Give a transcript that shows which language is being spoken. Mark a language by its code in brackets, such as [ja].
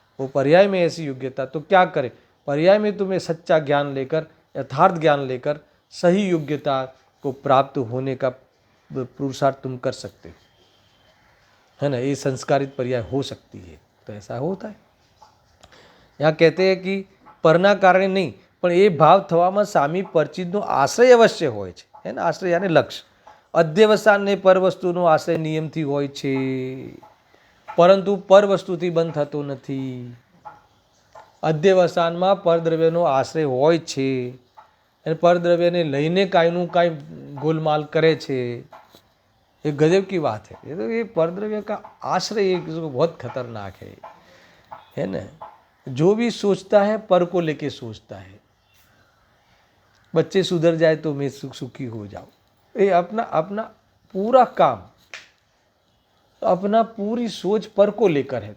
[hi] वो पर्याय में ऐसी योग्यता, तो क्या करे, पर्याय में तुम्हें सच्चा ज्ञान लेकर, यथार्थ ज्ञान लेकर सही योग्यता को प्राप्त होने का पुरुषार्थ तुम कर सकते हो, है ना। ये संस्कारित पर्याय हो सकती है, तो ऐसा होता है। यहाँ कहते हैं कि [gu] पરના કારણે નહીં, પણ એ ભાવ થવામાં સામી પરચિતનો આશ્રય અવશ્ય હોય છે, [hi] है ना। [gu] આશ્રય यानी લક્ષ્ય, અધ્યવસાનને પર વસ્તુનો આશ્રય નિયમથી હોય છે, પરંતુ પર વસ્તુથી બંધ થતો નથી। અધ્યવસાનમાં પરદ્રવ્યનો આશ્રય હોય છે અને પરદ્રવ્યને લઈને કાંઈનું કાંઈ ગોલમાલ કરે છે, [hi] ये गजब की बात है। ये तो ये परद्रव्य का आश्रय एक बहुत खतरनाक है ना। जो भी सोचता है पर को लेके सोचता है, बच्चे सुधर जाए तो मैं सुखी हो जाऊं। ये अपना अपना पूरा काम, अपना पूरी सोच पर को लेकर है।